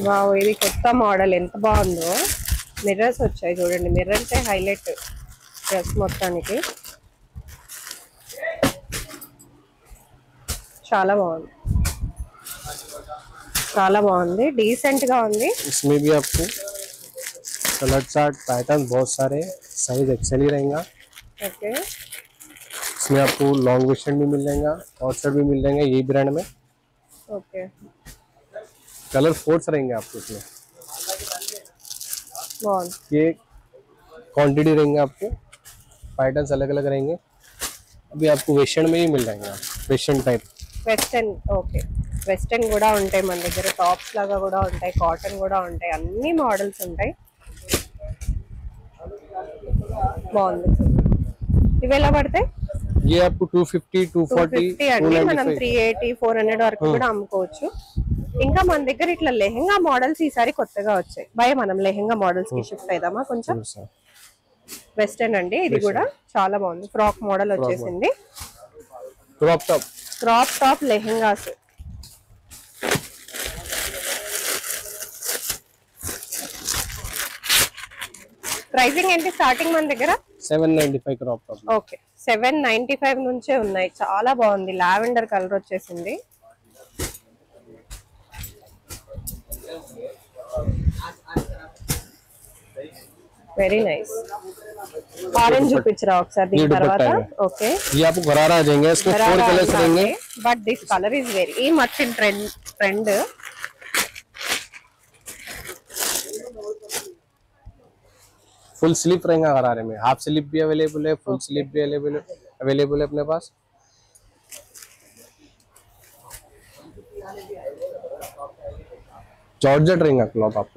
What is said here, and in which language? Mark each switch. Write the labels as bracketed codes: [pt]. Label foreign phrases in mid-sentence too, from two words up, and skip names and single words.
[te] వావ్, ఇది కొత్త మోడల్, ఎంత బాగుందో. మిర్రర్స్ వచ్చాయి చూడండి, [en] mirrors highlight dress [te] మొత్తానికి. చాలా బాగుంది, చాలా బాగుంది, డీసెంట్ గా ఉంది. [hi] इसमें भी आपको [en] colour chart pattern [hi] बहुत सारे, [en] size XL [hi] ही रहेगा। [te] ఓకే, [hi] इसमें आपको [en] long western [hi] भी मिल जाएगा, [en] short shirt [hi] भी मिल जाएंगे यही ब्रांड में। [te] ఓకే, [hi] कलर 4 रहेंगे आपको इसमें। [te] బాగుంది. [hi] ये क्वांटिटी रहेंगे आपको, पैटर्न्स अलग अलग रहेंगे। अभी आपको वेस्टर्न में ही मिल जाएंगे, [en] western type. [te] వెస్టర్న్, ఓకే, వెస్టర్న్ కూడా ఉంటాయి మన దగ్గర, టాప్స్ లాగా కూడా ఉంటాయి, కాటన్ కూడా ఉంటాయి, అన్ని మోడల్స్ ఉంటాయి. బాగుంది. ఇవి ఎలా పడతాయి? [hi] ये आपको 250, 240, [te] 250 అండి. మనం 295। 380, 400 వరకు కూడా అమ్ముకోవచ్చు. ఇంకా మన దగ్గర ఇట్లా లెహెంగా మోడల్స్ ఈసారి కొత్తగా వచ్చాయి. భయ మనం లెహెంగా మోడల్స్ కి షిఫ్ట్ అయిదామా కొంచెం? వెస్టర్న్ అండి, ఇది కూడా చాలా బాగుంది. ఫ్రాక్ మోడల్ వచ్చేసింది. [en] crop top, crop top [te] లెహెంగాస్. ప్రైసింగ్ ఏంటి స్టార్టింగ్ మన దగ్గర? [en] 795 crop top. [te] ఓకే, 795 నుంచే ఉన్నాయి. చాలా బాగుంది, లావెండర్ కలర్ వచ్చేసింది. [en] very nice. [te] ఆరెంజ్ చూపించరా ఒకసారి దీని తర్వాత? ఓకే, [hi] ये आपको गरारा आ जाएंगे। इसमें 4 कलर्स रहेंगे। [en] But this color is very much in trend. full sleeve [hi] रहेगा गरारे में। [en] half sleeve [hi] भी अवेलेबल है, [en] full sleeve [hi] भी अवेलेबल है अपने पास। [en] georgette rahega cloth [hi] आपको।